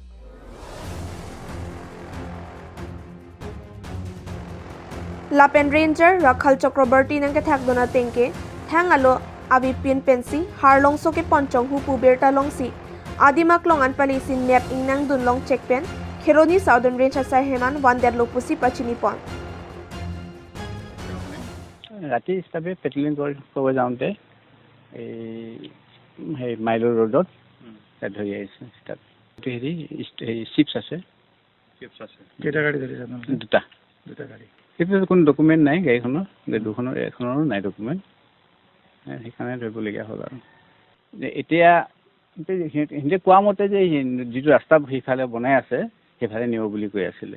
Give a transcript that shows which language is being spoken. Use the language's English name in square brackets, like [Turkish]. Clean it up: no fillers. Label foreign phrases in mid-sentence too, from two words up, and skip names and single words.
[Karbi] Lapen Ranger Rakhal Chakrabarti nang ke thak dona tengke thangalo abi pin pensi harlong so ke ponchong hu pu berta long si adimak longan pali sin nep ingnang dun long check pen Kheroni Southern Range asa heman wandet lo pusi pachini pon [Assamese] ৰাতি হিচাপে পেট্ৰলিং কৰিব যাওঁতে এই মাইলৰ ৰোডত ধৰি আহিছোঁ তাত হেৰি চিপছ আছে কেইটা গাড়ী ধৰিছে দুটা গাড়ী সেইটো কোনো ডকুমেণ্ট নাই গাড়ীখনৰ দুখনৰ এখনৰো নাই ডকুমেণ্ট সেইকাৰণে ধৰিবলগীয়া হ'ল আৰু এতিয়া সিহঁতে কোৱা মতে যে যিটো ৰাস্তা সেইফালে বনাই আছে সেইফালে নিব বুলি কৈ আছিলে